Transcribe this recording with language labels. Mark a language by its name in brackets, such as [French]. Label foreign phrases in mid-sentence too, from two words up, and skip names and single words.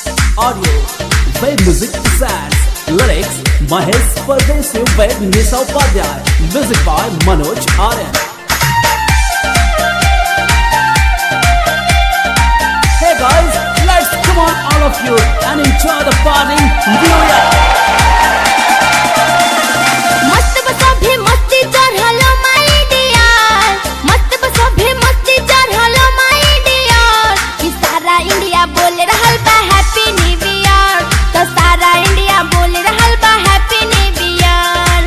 [English] Audio, web music presents lyrics Mahesh Pardesi, web Nisha Upadhyay, music by Manoj Aryan. Hey guys, let's come on all of you and enjoy the party. New Year. [Bhojpuri] मस्त बस अभी मस्ती चढ़लो [English] my dear, [Bhojpuri] मस्त बस अभी मस्ती चढ़लो [English] my dear. [Bhojpuri] कि सारा इंडिया बोल रहल बा [English] happy New Year, [Bhojpuri] तो सारा इंडिया बोल रहल बा [English] happy New Year.